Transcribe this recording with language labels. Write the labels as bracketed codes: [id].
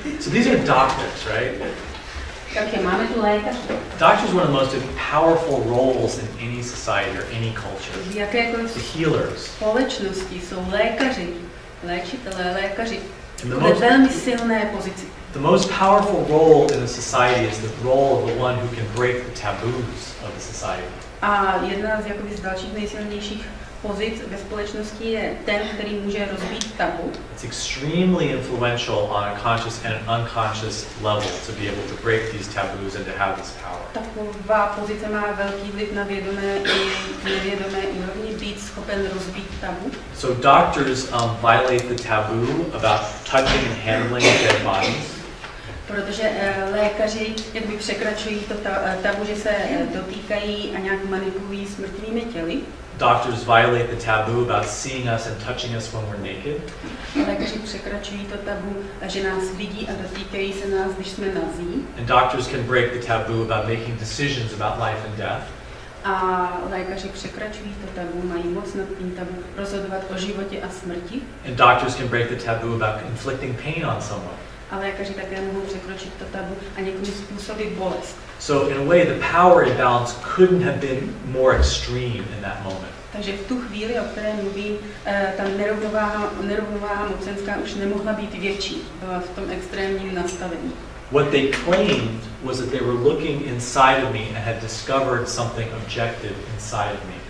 [en] So these are doctors, right? [cs] Takže máme tu lékaře. [en] Doctors are one of the most powerful roles in any society or any culture. [cs] V jakékoliv [en] The healers. [cs] společnosti jsou lékaři, léčitelé, lékaři ve velmi silné pozici. [en] The most powerful role in a society is the role of the one who can break the taboos of the society. [cs] A jedna z dalších nejsilnějších pozic ve společnosti je ten, který může rozbít tabu. [en] It's extremely influential on a conscious and an unconscious level to be able to break these taboos and to have this power. [cs] Taková pozice má velký vliv na vědomé i nevědomé úrovni, být schopen rozbít tabu. [en] So doctors violate the taboo about touching and handling dead bodies. [cs] Protože lékaři jakby překračují to tabu, že se dotýkají a nějak manipulují s mrtvými těly. [en] Doctors violate the taboo about seeing us and touching us when we're naked. [cs] Lékaři překračují to tabu, že nás vidí a dotýkají se nás, když jsme nazí. [en] And doctors can break the taboo about making decisions about life and death. [cs] A lékaři překračují to tabu, mají moc nad tím tabu rozhodovat o životě a smrti. [en] And doctors can break the taboo about inflicting pain on someone. [cs] A lékaři také mohou překročit to tabu a někomu způsobit bolest. [en] So in a way, the power imbalance couldn't have been more extreme in that moment. [cs] Takže v tu chvíli, o které mluvím, ta nerovnováha mocenská už nemohla být větší. Byla v tom extrémním nastavení. [en] What they claimed was that they were looking inside of me and had discovered something objective inside of me.